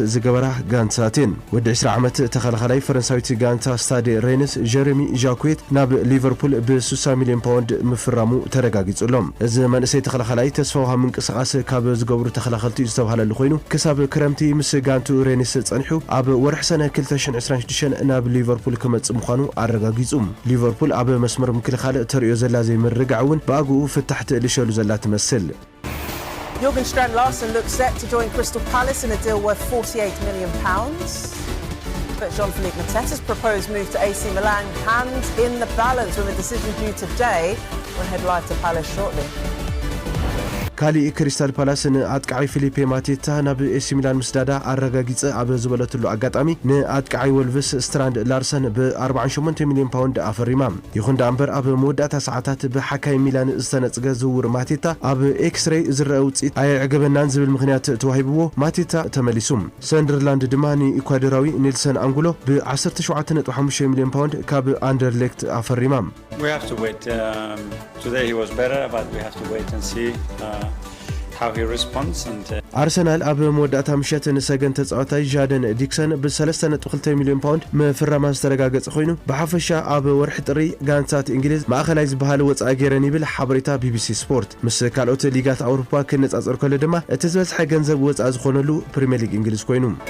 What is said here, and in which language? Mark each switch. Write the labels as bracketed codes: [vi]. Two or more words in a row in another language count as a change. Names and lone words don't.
[ti] ዝገበራ ጋንታትን ወዲ 20 ዓመት ተኸላኻላይ ፈረንሳዊት ጋንታ ስታድ ሬንስ ጀረሚ ዣኩዌት ናብ ሊቨርፑል ብ60 ሚልዮን ፓውንድ ምፍራሙ ተረጋጊጹሎም እዚ መንእሰይ ተኸላኻላይ ተስፋ ምንቅስቓስ ካብ ዝገብሩ ተኸላኸልቲ ዝተባሃለሉ ኮይኑ ክሳብ ክረምቲ ምስ ጋንቱ ሬኒስ ጸኒሑ ኣብ ወርሒ ሰነ 2026 ናብ ሊቨርፑል ክመጽእ ምዃኑ ኣረጋጊጹ ሊቨርፑል ኣብ መስመር ምክልኻል ተርእዮ ዘላ ዘይምርግዕ እውን ብኣግኡ ፍታሕቲ ልሸሉ ዘላ ትመስል [en] Jürgen Strand-Larsen looks set to join Crystal Palace in a deal worth £48 million. But Jean-Philippe Mateta's proposed move to AC Milan hangs in the balance with a decision due today. We'll head live to Palace shortly. [ti] ካሊ ክሪስታል ፓላስ ንኣጥቃዒ ፊሊፔ ማቴታ ናብ ኤሲ ሚላን ምስዳዳ ኣረጋጊጸ ኣብ ዝበለትሉ ኣጋጣሚ ንኣጥቃዒ ወልቭስ ስትራንድ ላርሰን ብ48 ሚልዮን ፓውንድ ኣፈሪማ ይኹን ዳእምበር ኣብ መወዳእታ ሰዓታት ብሓካይ ሚላን ዝተነጽገ ዝውውር ማቴታ ኣብ ኤክስሬይ ዝረአ ውጽኢት ኣየዕገበናን ዝብል ምክንያት ተዋሂብዎ ማቴታ ተመሊሱ ሰንደርላንድ ድማ ንኢኳዶራዊ ኔልሰን አንጉሎ ብ17.5 ሚልዮን ፓውንድ ካብ አንደርሌክት ኣፈሪማ [en] We have to wait. Today he was better, but we have to wait and see how he responds. [ti] አርሰናል ኣብ መወዳእታ ምሸት ንሰገን ተጻዋታይ ጃደን ዲክሰን ብ3.2 ሚልዮን ፓውንድ ምፍራማ ዝተረጋገጸ ኮይኑ ብሓፈሻ ኣብ ወርሒ ጥሪ ጋንታት እንግሊዝ ማእኸላይ ዝበሃል ወጻኢ ገይረን ይብል ሓበሬታ ቢቢሲ ስፖርት ምስ ካልኦት ሊጋት ኣውሮፓ ክነጻጸር ከሎ ድማ እቲ ዝበዝሐ ገንዘብ ወጻኢ ዝኾነሉ ፕሪምየር ሊግ እንግሊዝ ኮይኑ